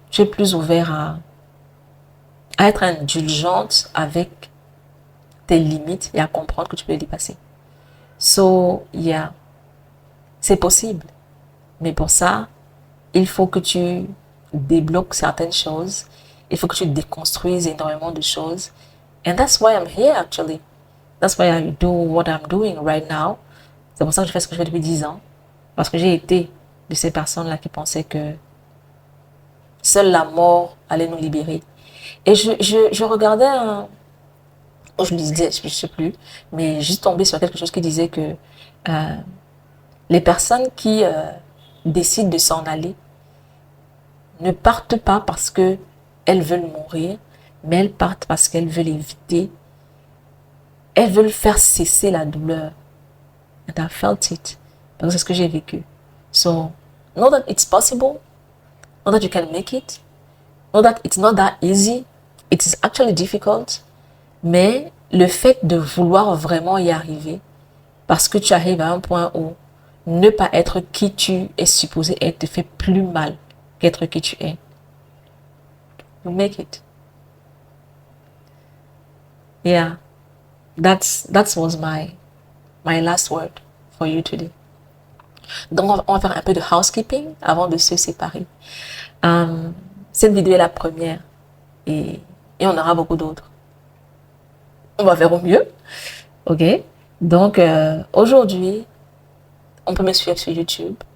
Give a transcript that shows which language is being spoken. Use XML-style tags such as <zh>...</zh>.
<fr>Tu es plus ouvert à être indulgente avec tes limites et à comprendre que tu peux les dépasser.</fr> <en>So, yeah,</en> <fr>c'est possible. Mais pour ça, il faut que tu débloques certaines choses. Il faut que tu déconstruises énormément de choses.</fr> <en>And that's why I'm here actually. That's why I do what I'm doing right now.</en> <fr>C'est pour ça que je fais ce que je fais depuis 10 ans. Parce que j'ai été de ces personnes-là qui pensaient que seule la mort allait nous libérer. Et je regardais je lisais, je ne sais plus, mais juste tombé sur quelque chose qui disait que les personnes qui décident de s'en aller ne partent pas parce qu'elles veulent mourir, mais elles partent parce qu'elles veulent éviter, elles veulent faire cesser la douleur.</fr> <en>And I felt it.</en> <fr>Parce que c'est ce que j'ai vécu.</fr> <en>So, know that it's possible. Know that you can make it. Know that it's not that easy. It is actually difficult.</en> <fr>Mais le fait de vouloir vraiment y arriver, parce que tu arrives à un point où ne pas être qui tu es supposé être te fait plus mal qu'être qui tu es.</fr> <en>You make it. Yeah. That was my last word for you today.</en> <fr>Donc, on va faire un peu de housekeeping avant de se séparer. Cette vidéo est la première et on aura beaucoup d'autres. On va faire au mieux. Ok? Donc, aujourd'hui, on peut me suivre sur YouTube.</fr>